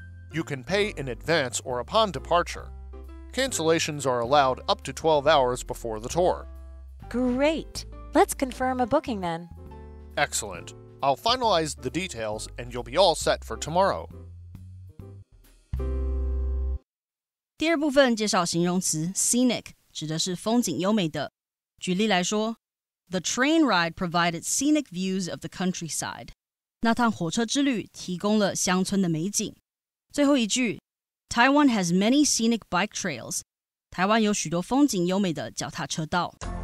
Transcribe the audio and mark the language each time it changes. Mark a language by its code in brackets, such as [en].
[en] You can pay in advance or upon departure. Cancellations are allowed up to 12 hours before the tour. Great. Let's confirm a booking then. Excellent. I'll finalize the details and you'll be all set for tomorrow. [zh] 第二部分介绍形容词 scenic， 指的是风景优美的。举例来说 [en] ，The train ride provided scenic views of the countryside。 [zh] 那趟火车之旅提供了乡村的美景。最后一句 [en] ，Taiwan has many scenic bike trails。 [zh] 台湾有许多风景优美的脚踏车道。